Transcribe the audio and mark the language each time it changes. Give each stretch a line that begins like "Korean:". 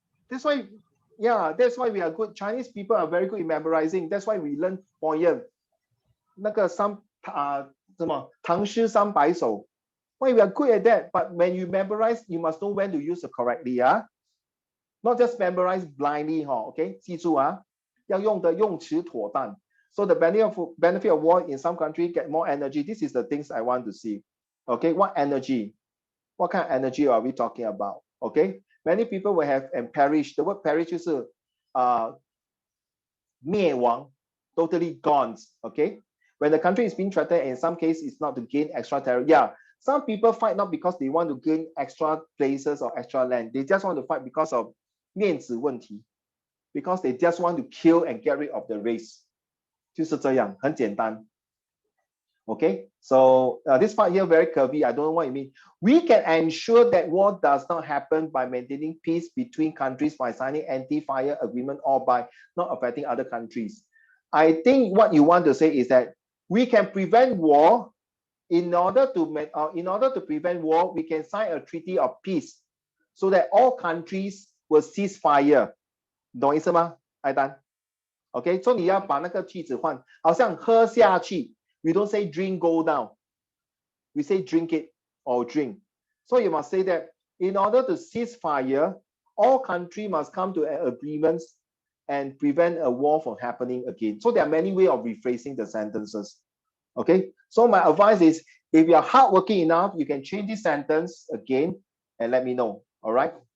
English: That's why, yeah, that's why we are good. Chinese people are very good in memorizing. That's why we learn poem.
Chinese: 那个什么唐诗三百首。
English: Why we are good at that? But when you memorize, you must know when to use it correctly, yeah? Not just memorize blindly, okay?
Chinese: 记住啊，要用的用词妥当。
English: So the benefit of war in some country get more energy. This is the things I want to see. Okay, what energy? What kind of energy are we talking about? Okay, many people will have and perish. The word perish
Chinese: 就是灭亡,
English: totally gone. Okay, when the country is being threatened, in some cases, it's not to gain extra territory. Yeah, some people fight not because they want to gain extra places or extra land. They just want to fight because of
Chinese: 面子问题,
English: because they just want to kill and get rid of the race.
Chinese: 就是这样，很简单。
English: Okay, so this part here very curvy. I don't know what you mean. We can ensure that war does not happen by maintaining peace between countries by signing anti-fire agreement or by not affecting other countries. I think what you want to say is that we can prevent war. In order to prevent war, we can sign a treaty of peace so that all countries will cease fire.
Chinese: 懂意思吗？艾丹 ？Okay, so 你要把那个句子换，好像喝下去。
English: We don't say drink go down. We say drink it or drink. So you must say that in order to cease fire, all countries must come to an agreement and prevent a war from happening again. So there are many ways of rephrasing the sentences. Okay, so my advice is if you are hardworking enough, you can change this sentence again and let me know. All right.